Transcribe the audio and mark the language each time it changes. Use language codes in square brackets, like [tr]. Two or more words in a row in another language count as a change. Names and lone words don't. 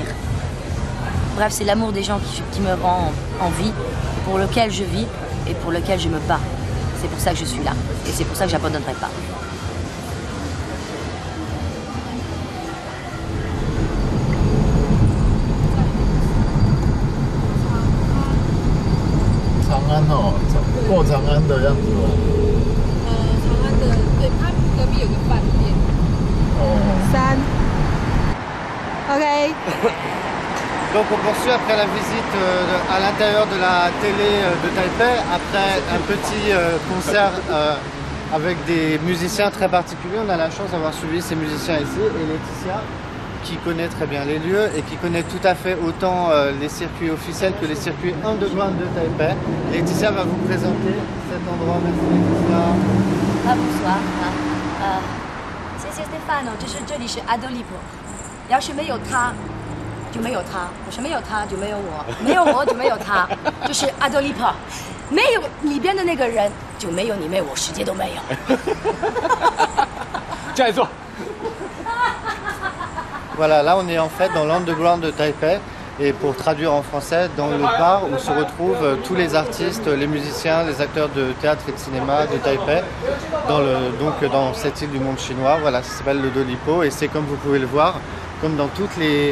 [fr] Bref, c'est l'amour des gens qui me rend en vie, pour lequel je vis et pour lequel je me bats. C'est pour ça que je suis là. Et c'est pour ça que j'abandonnerai pas. [zh] Chang'an 过长安的样子吗？长安的对，它隔壁有个饭店。3 OK [fr] Donc on poursuit après la visite à l'intérieur de la télé de Taipei, après un petit concert avec des musiciens très particuliers. On a la chance d'avoir suivi ces musiciens ici, et Laetitia, qui connaît très bien les lieux et qui connaît tout à fait autant les circuits officiels que les circuits underground de Taipei. Laetitia va vous présenter cet endroit. Merci Laetitia. Bonsoir. [zh] 谢谢 Stefano， 就是这里是 Adolipo， 要是没有他。就没有他，我说没有他就没有我，没有我就没有他，就是 Adolipo， 没有里边的那个人就没有你没我，世界都没有。下一座。 [fr] Voilà, là on est en fait dans l'underground de Taipei. Et pour traduire en français, dans le bar où se retrouvent tous les artistes, les musiciens, les acteurs de théâtre et de cinéma de Taipei, dans cette île du monde chinois. Voilà, ça s'appelle le Dolipo et c'est comme vous pouvez le voir, comme dans toutes les...